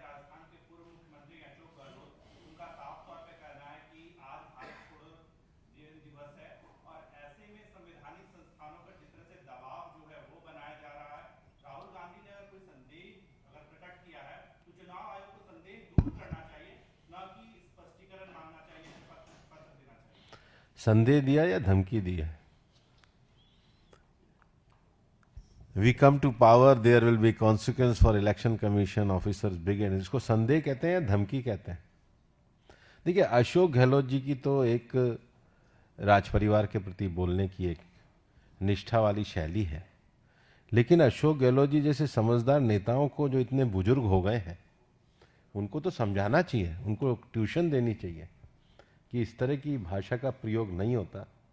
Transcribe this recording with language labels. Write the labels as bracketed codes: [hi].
[hi] राजस्थान के पूर्व मुख्यमंत्री अशोक गहलोत, उनका साफ तौर पे कहना है कि आज भारत छोड़ो दिवस है, और ऐसे में संवैधानिक संस्थानों पर जिस तरह से दबाव जो है वो बनाया जा रहा है। राहुल गांधी ने अगर कोई संदेह अगर प्रकट किया है तो चुनाव आयोग को संदेह दूर करना चाहिए, न कि स्पष्टीकरण मांगना चाहिए, पत्र देना चाहिए। संदेह दिया या धमकी दी है? [en] We come to power, there will be consequence for election commission officers begin। [hi] इसको संदेह कहते हैं या धमकी कहते हैं? देखिए, अशोक गहलोत जी की तो एक राज परिवार के प्रति बोलने की एक निष्ठा वाली शैली है, लेकिन अशोक गहलोत जी जैसे समझदार नेताओं को, जो इतने बुजुर्ग हो गए हैं, उनको तो समझाना चाहिए, उनको ट्यूशन देनी चाहिए कि इस तरह की भाषा का प्रयोग नहीं होता।